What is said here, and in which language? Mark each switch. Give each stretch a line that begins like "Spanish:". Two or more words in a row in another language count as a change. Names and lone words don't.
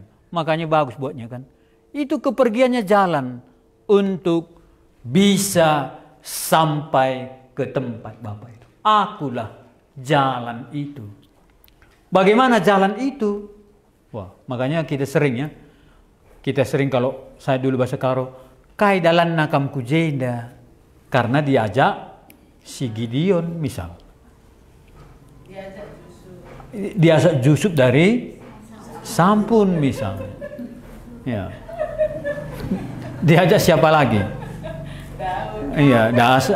Indonesian: Makanya bagus buatnya kan. Itu kepergiannya jalan untuk bisa sampai ke tempat Bapa itu. Akulah jalan itu. Bagaimana jalan itu? Wah, makanya kita sering ya. Kita sering kalau saya dulu bahasa Karo,
Batak Karo: kai dalan nakam kujenda.
Indonesian: Karena diajak si Gideon misal. Diajak Yusuf dari Sampun misalnya. Ya. Diajak siapa lagi? Daud.